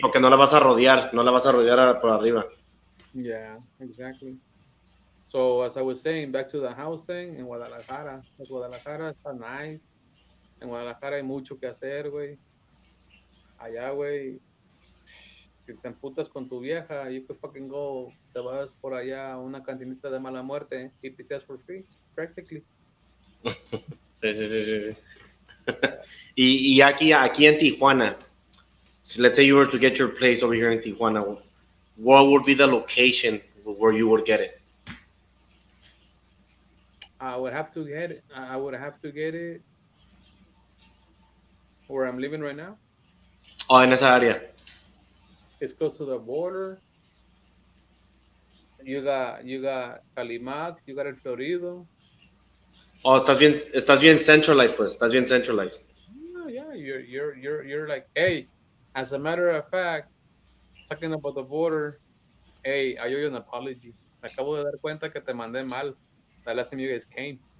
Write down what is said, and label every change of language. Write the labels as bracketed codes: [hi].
[es] porque no la vas a rodear por arriba. [en] Yeah, exactly. So as I was saying, back to the house thing [es] en Guadalajara. Pues Guadalajara está nice. En Guadalajara hay mucho que hacer, güey. Allá, güey, si te emputas con tu vieja, [en] you could fucking go, [es] te vas por allá a una cantinita de mala muerte y pisteas [en] for free, practically. [es] Sí, sí, sí, sí, sí. [en] Yeah. [es] Y aquí en Tijuana, [en] so let's say you were to get your place over here in Tijuana, what would be the location where you would get it? I would have to get it where I'm living right now. [es] Oh, en esa área. [en] It's close to the border. You got Calimax, you got El Florido. [es] Oh, estás bien centralized, pues. Estás bien centralized. [en] Yeah, you're like, hey, as a matter of fact, talking about the border, hey, I owe you an apology. [es] Me acabo de dar cuenta que te mandé mal. [en] The last time you guys came.